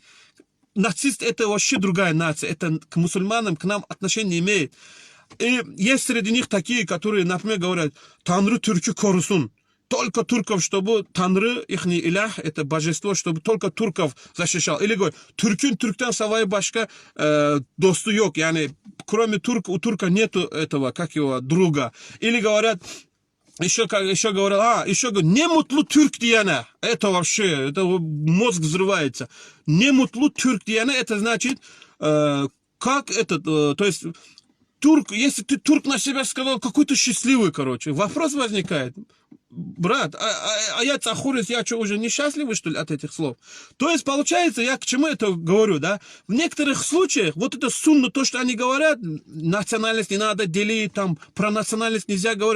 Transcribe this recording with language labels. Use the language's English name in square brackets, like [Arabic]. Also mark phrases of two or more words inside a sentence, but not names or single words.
[Russian] Нацист это вообще другая нация, это к мусульманам, к нам отношения не имеет. И есть среди них такие, которые, например, говорят, [Turkish] Tanrı Türk'ü korusun. [Russian] Только турков, чтобы Танры, их илях, это божество, чтобы только турков защищал. Или говорят, [Turkish] Türk'ün Türk'ten savayı başka dostu yok. Yani, [Russian] кроме турка, у турка нету этого, как его, друга. Или говорят, еще говорят, [Turkish] ne mutlu türk diyene. [Russian] Это вообще, это мозг взрывается. [Turkish] Ne mutlu türk diyene, [Russian] это значит, как это, то есть, турк, если ты турк на себя сказал, какой-то счастливый, короче. Вопрос возникает. Брат, а я цахурец, я что, уже несчастливый, что ли, от этих слов? То есть, получается, я к чему это говорю, да? В некоторых случаях, вот это сунна, то, что они говорят, национальность не надо делить, там, про национальность нельзя говорить.